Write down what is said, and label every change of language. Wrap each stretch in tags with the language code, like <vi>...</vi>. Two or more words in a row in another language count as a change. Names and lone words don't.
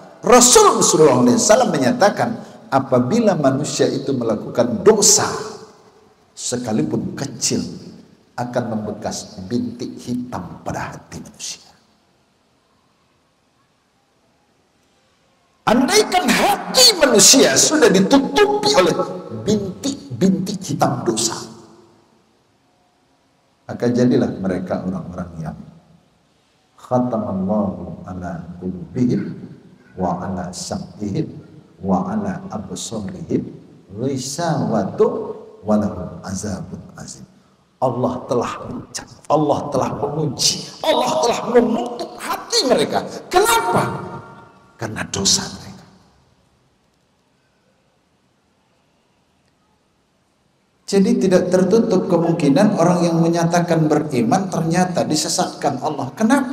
<id>Rasulullah SAW menyatakan apabila manusia itu melakukan dosa sekalipun kecil akan membekas bintik hitam pada hati manusia. Andaikan hati manusia sudah ditutupi oleh bintik-bintik hitam dosa, maka jadilah mereka orang-orang yang</id> <ar>ختم الله على قلوبهم وعلى سمعهم وعلى أبصارهم غشاوة ولهم عذاب عظيم.</ar> <id>Allah telah mencap, Allah telah menguji, Allah telah menutup hati mereka. Kenapa? Karena dosa mereka. Jadi tidak tertutup kemungkinan orang yang menyatakan beriman ternyata disesatkan Allah.</id>